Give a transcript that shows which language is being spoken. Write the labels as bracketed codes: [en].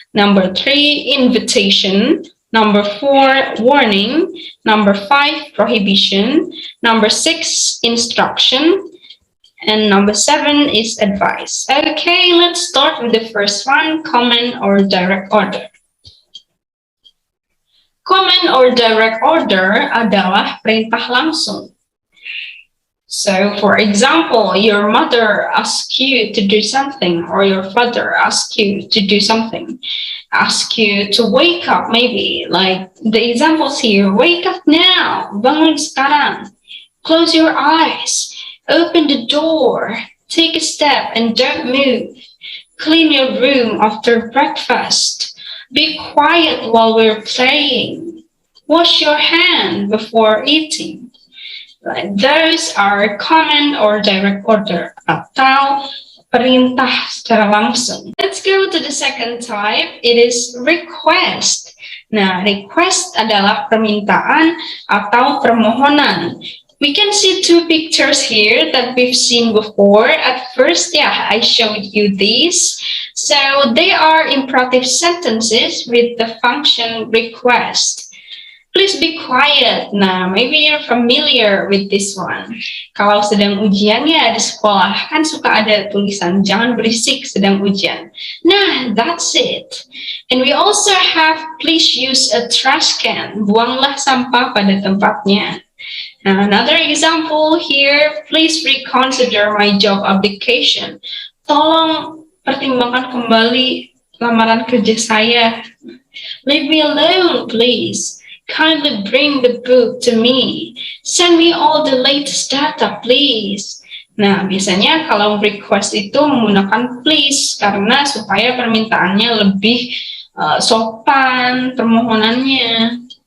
[en] Number 3, invitation. Number 4, warning. Number 5, prohibition. Number 6, instruction. And number 7 is advice. Okay, let's start with the first one, common or direct order. Common or direct order [id] adalah perintah langsung. [en] So, for example, your mother asks you to do something, or your father asks you to do something. Ask you to wake up, maybe, like the examples here. Wake up now, [id] bangun sekarang. [en] Close your eyes. Open the door, take a step and don't move. Clean your room after breakfast. Be quiet while we're playing. Wash your hand before eating. Those are common or direct order [id] atau perintah secara langsung. [en] Let's go to the second type. It is request. [id] Nah, request adalah permintaan atau permohonan. [en] We can see 2 pictures here that we've seen before. At first, I showed you these. So they are imperative sentences with the function request. Please be quiet. Nah, maybe you're familiar with this one. [id] Kalau sedang ujian ya di sekolah, kan suka ada tulisan, jangan berisik sedang ujian. [en] Nah, that's it. And we also have, please use a trash can. [id] Buanglah sampah pada tempatnya. [en] Now, another example here, please reconsider my job application. [id] Tolong pertimbangkan kembali lamaran kerja saya. [en] Leave me alone, please. Kindly bring the book to me. Send me all the latest data, please. [id] Nah, biasanya kalau request itu menggunakan please karena supaya permintaannya lebih sopan, permohonannya.